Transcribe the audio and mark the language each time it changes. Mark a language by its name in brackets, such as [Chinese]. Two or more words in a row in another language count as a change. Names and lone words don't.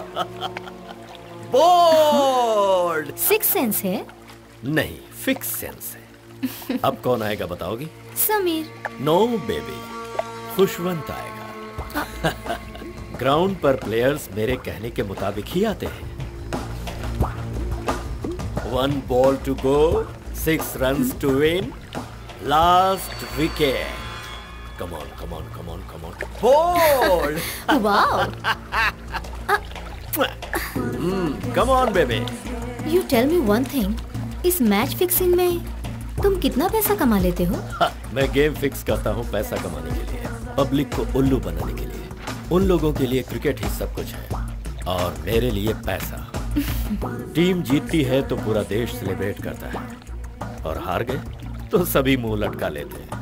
[English] Bold. Six sense है? [Hindi] नहीं, [English] fix sense [Hindi] है। अब कौन आएगा बताओगी? समीर। [English] No baby, [Hindi] खुशवंत आएगा। ग्राउंड पर प्लेयर्स मेरे कहने के मुताबिक ही आते हैं। [English] 1 ball to go, 6 runs to win, last wicket. Come on, come on, come on, come on. Bold! Wow! Come on, baby. You tell me one thing. [Hindi] इस [English] match fixing [Hindi] में तुम कितना पैसा कमा लेते हो? मैं [English] game fix [Hindi] करता हूँ पैसा कमाने के लिए, पब्लिक को उल्लू बनाने के लिए। उन लोगों के लिए क्रिकेट ही सब कुछ है और मेरे लिए पैसा। टीम जीतती है तो पूरा देश सेलिब्रेट करता है और हार गए तो सभी मुंह लटका लेते हैं।